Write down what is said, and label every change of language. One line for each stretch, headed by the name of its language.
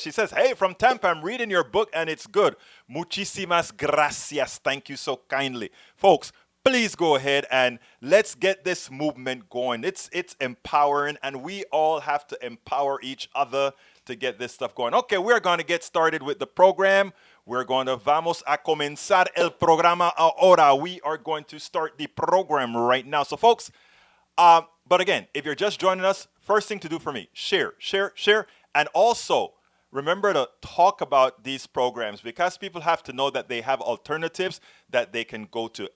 English: She says, hey, from Tampa, I'm reading your book and it's good.
Spanish: Muchísimas gracias.
English: Thank you so kindly. Folks, please go ahead and let's get this movement going. It's empowering, and we all have to empower each other to get this stuff going. Okay, we're going to get started with the program.
Spanish: Vamos a comenzar el programa ahora.
English: We are going to start the program right now. So, folks, but again, if you're just joining us, first thing to do for me, share. And also, remember to talk about these programs because people have to know that they have alternatives that they can go to.